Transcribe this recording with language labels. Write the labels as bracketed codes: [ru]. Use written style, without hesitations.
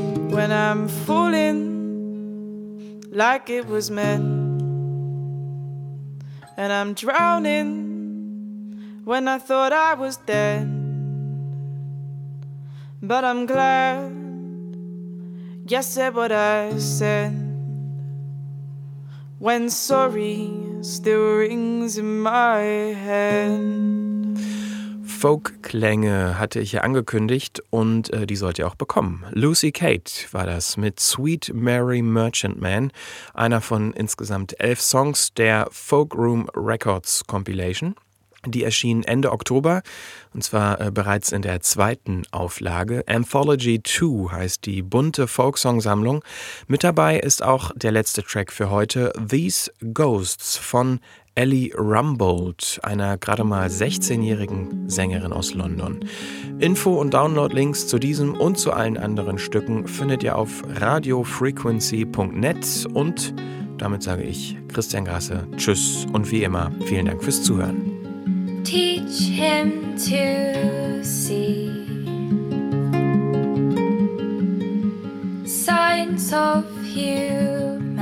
[en] When I'm falling like it was meant, and I'm drowning when I thought I was dead, but I'm glad you said what I said. When sorry still rings in my head. [de] Folk-Klänge hatte ich ja angekündigt und die sollt ihr auch bekommen. Lucy Kate war das mit Sweet Mary Merchantman, einer von insgesamt 11 Songs der Folk Room Records Compilation. Die erschien Ende Oktober und zwar bereits in der zweiten Auflage. Anthology 2 heißt die bunte Folksong-Sammlung. Mit dabei ist auch der letzte Track für heute, These Ghosts von Ellie Rumbold, einer gerade mal 16-jährigen Sängerin aus London. Info und Download-Links zu diesem und zu allen anderen Stücken findet ihr auf radiofrequency.net. Und damit sage ich Christian Grasse, tschüss und wie immer vielen Dank fürs Zuhören. [en] Teach him to see signs of humanity.